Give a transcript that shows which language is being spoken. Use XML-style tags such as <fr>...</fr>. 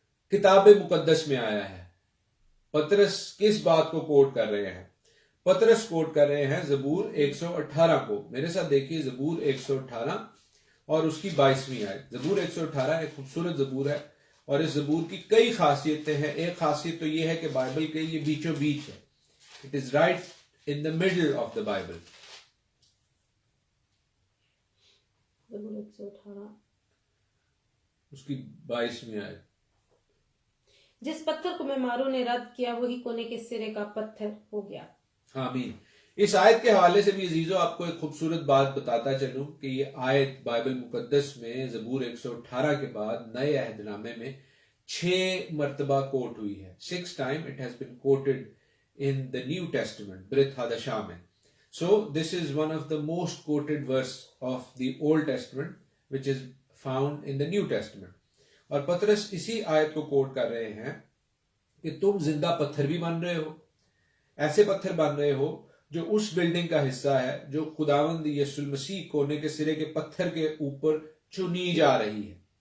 <ur>کتاب مقدس میں آیا ہے. پطرس کس بات کو کوٹ کر رہے ہیں؟ پطرس کوٹ کر رہے ہیں زبور 118 کو. میرے ساتھ دیکھیے زبور 118 اور اس کی 22ویں آیت. زبور 118 ایک خوبصورت زبور ہے، اور اس زبور کی کئی خاصیتیں ہیں. ایک خاصیت تو یہ ہے کہ بائبل کے یہ بیچوں بیچ ہے.</ur> <en>It is right in the middle of the Bible.</en> <ur>زبور 118 اس کی 22ویں آیت. جس پتھر کو معماروں نے رد کیا وہی کونے کے سرے کا پتھر ہو گیا. آمین. اس آیت کے حوالے سے بھی عزیزو آپ کو ایک خوبصورت بات بتاتا چلوں کہ یہ آیت بائبل مقدس میں زبور 118 کے بعد نئے عہد نامے میں 6 مرتبہ کوٹ ہوئی ہے.</ur> <en>6 times it has been quoted in the New Testament, Brit Hadashamen. So this is one of the most quoted verse of the Old Testament, which is found in the New Testament.</en> <ur>اور پطرس اسی آیت کو کوٹ کر رہے ہیں کہ تم زندہ پتھر بھی بن رہے ہو، ایسے پتھر بن رہے ہو جو اس بلڈنگ کا حصہ ہے جو خداوند یسوع المسیح کونے کے سرے کے پتھر کے اوپر چنی جا رہی ہے.</ur>